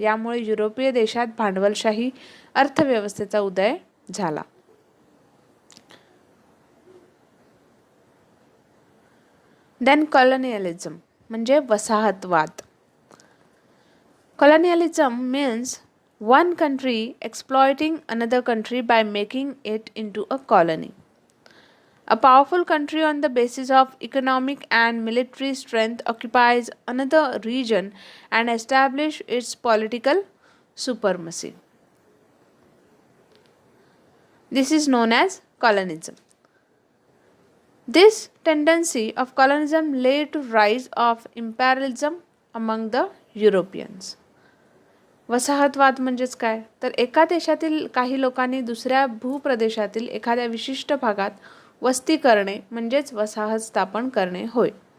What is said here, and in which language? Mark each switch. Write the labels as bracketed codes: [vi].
[mr] यामुळे युरोपीय देशात भांडवलशाही अर्थव्यवस्थेचा उदय झाला. [en] then colonialism [mr] म्हणजे वसाहतवाद. [en] Colonialism means one country exploiting another country by making it into a colony. A powerful country on the basis of economic and military strength occupies another region and establishes its political supremacy. This is known as colonism. This tendency of colonism led to rise of imperialism among the Europeans. [mr] वसाहतवाद म्हणजेच काय, तर एका देशातील काही लोकांनी दुसऱ्या भूप्रदेशातील एखाद्या विशिष्ट भागात वस्ती करणे म्हणजेच वसाहत स्थापन करणे होय.